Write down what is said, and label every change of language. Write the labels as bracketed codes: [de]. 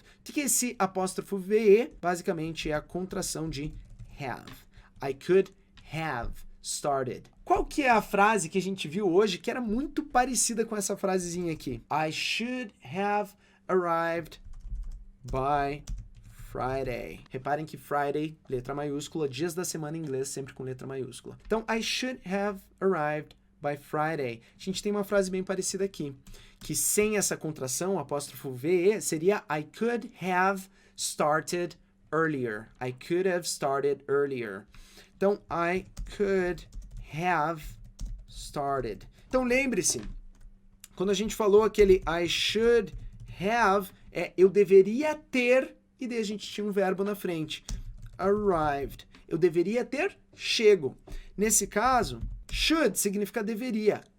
[pt] O que é esse apóstrofo VE? Basicamente é a contração de have. [en] I could have started. [pt] Qual que é a frase que a gente viu hoje que era muito parecida com essa frasezinha aqui? [en] I should have arrived by Friday. [pt] Reparem que Friday, letra maiúscula, dias da semana em inglês sempre com letra maiúscula. [en] Então, I should have arrived by Friday. [pt] A gente tem uma frase bem parecida aqui, que sem essa contração, apóstrofo VE, seria [en] I could have started earlier. I could have started earlier. [pt] Então, [en] I could have started. [pt] Então, lembre-se, quando a gente falou aquele [en] I should have, [pt] eu deveria ter, e daí a gente tinha um verbo na frente. Arrived. Eu deveria ter chego. Nesse caso, should significa deveria.